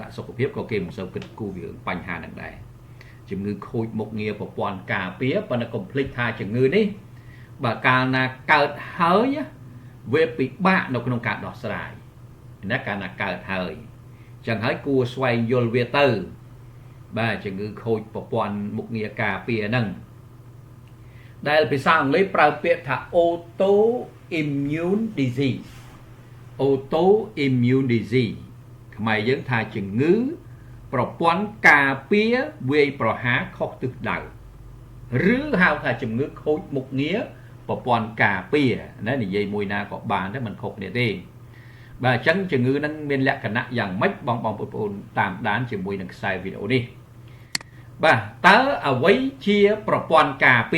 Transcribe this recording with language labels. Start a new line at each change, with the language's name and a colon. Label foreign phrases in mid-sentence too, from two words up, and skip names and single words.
Khmer: ដាក់សុខភាពក៏គេមិនសូវគិតគូរពីបញ្ហាហ្នឹងដែរជំងឺខូចមុខងារប្រព័ន្ធការពារប៉ុន្តែកុំភ្លេចថាជំងឺនេះបើកាលណាកើតហើយវាពិបាកនៅក្នុងការដោះស្រាយណាកាលណាកើតហើយចឹងហើយគួរស្វែងយល់វាទៅបាទជំងឺខូចប្រព័ន្ធមុខងារការពារហ្នឹងដែលភាសាអង់គ្លេសប្រើពាក្យថា
English: autoimmune disease autoimmune disease
Khmer: ខ្មែរយើងថាជំងឺប្រព័ន្ធការពារវាយប្រហារខុសទិសដៅឬហៅថាជំងឺខូចមុខងារប្រព័ន្ធការពារណានិយាយមួយណាក៏បានដែរមិនខុសគ្នាទេបាទអញ្ចឹងជំងឺហ្នឹងមានលក្ខណៈយ៉ាងម៉េចបងប្អូនតាមដានជាមួយនឹងខ្សែវីដេអូនេះបាទតើអ្វីជាប្រព័ន្ធការពា